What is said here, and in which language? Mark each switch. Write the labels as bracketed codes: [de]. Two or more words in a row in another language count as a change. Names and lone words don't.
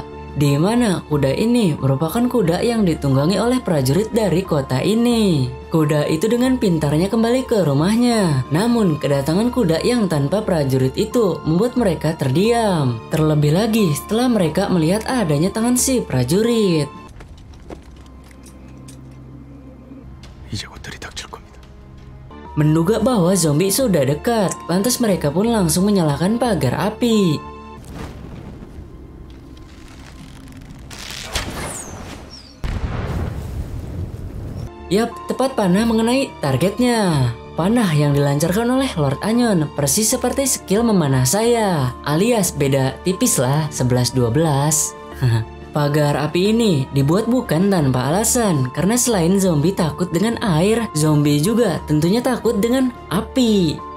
[id] Di mana kuda ini merupakan kuda yang ditunggangi oleh prajurit dari kota ini. Kuda itu dengan pintarnya kembali ke rumahnya. Namun kedatangan kuda yang tanpa prajurit itu membuat mereka terdiam. Terlebih lagi setelah mereka melihat adanya tangan si prajurit. [ko] 이제 곧 들이닥칠 겁니다. [id] Menduga bahwa zombie sudah dekat, lantas mereka pun langsung menyalakan pagar api. Yap, tepat panah mengenai targetnya. Panah yang dilancarkan oleh Lord Anyon persis seperti skill memanah saya, alias beda tipis lah 11-12. Pagar api ini dibuat bukan tanpa alasan, karena selain zombie takut dengan air, zombie juga tentunya takut dengan api.